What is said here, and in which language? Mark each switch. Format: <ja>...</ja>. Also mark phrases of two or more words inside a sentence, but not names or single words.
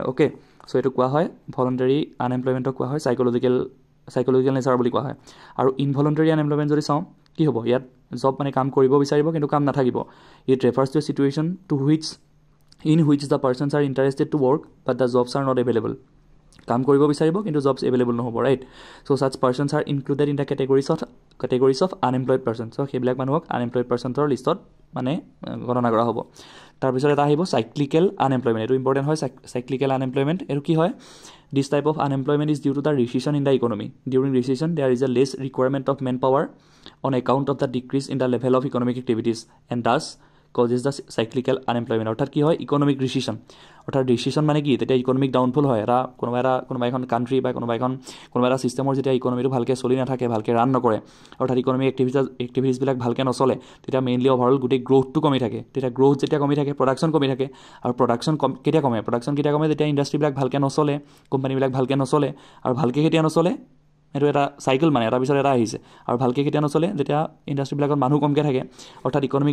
<as>অ'কে, চ' এইটো কোৱা হয়</as> <en>voluntary unemployment</en> <as>কোৱা হয়</as> <en>psychological nature</en> <as>বুলি কোৱা হয়। আৰু</as> <en>involuntary unemployment</en> <as>যদি চাওঁ, কি হ'ব, ইয়াত জব মানে কাম কৰিব বিচাৰিব কিন্তু কাম নাথাকিব।</as> <en>It refers to a situation in which the persons are interested to work but the jobs are not available.</en> <as>কাম কৰিব বিচাৰিব কিন্তু</as> <en>jobs available</en> <as>নহ'ব</as> <en>right so such persons are included in the categories of unemployed person</en> <as>চ' সেইবিলাক মানুহক</as> <en>unemployed persons</en> <as>লিষ্টত মানে গণনা কৰা হ'ব তাৰপিছত এটা আহিব</as> <en>cyclical unemployment</en> <as>এইটো ইম্পৰ্টেণ্ট হয়</as> <en>cyclical unemployment</en> <as>এইটো কি হয়</as> <en>this type of unemployment is due to the recession in the economy during recession there is a less requirement of man power on account of the decrease in the level of economic activities and thus causes the cyclical unemployment</en> <as>অৰ্থাৎ কি হয়</as> <en>economic recession</en> <as>অৰ্থাৎ ৰিচেশ্যন মানে কি তেতিয়া</as> <en>economic downfall</en> <as>হয় কোনোবা এখন কাণ্ট্ৰি বা কোনোবা এটা ছিষ্টেমৰ যেতিয়া ইকনমিটো ভালকৈ চলি নাথাকে ভালকৈ ৰান নকৰে অৰ্থাৎ</as> <en>economic activities</en> <as>ভালকৈ নচলে তেতিয়া মেইনলি অভাৰঅল গোটেই গ্ৰ'থটো কমি থাকে তেতিয়া গ্ৰ'থ যেতিয়া কমি থাকে প্ৰডাকশ্যন কমি থাকে আৰু প্ৰডাকশ্যন কেতিয়া কমে যেতিয়া ইণ্ডাষ্ট্ৰিবিলাক ভালকৈ নচলে কোম্পানীবিলাক ভালকৈ নচলে আৰু ভালকৈ কেতিয়া নচলে এইটো এটা চাইকেল মানে এটা পিছত এটা আহিছে আৰু ভালকৈ কেতিয়া নচলে যেতিয়া ইণ্ডাষ্ট্ৰিবিলাকত মানুহ কমকৈ থাকে অৰ্থাৎ ইকনমিক</as>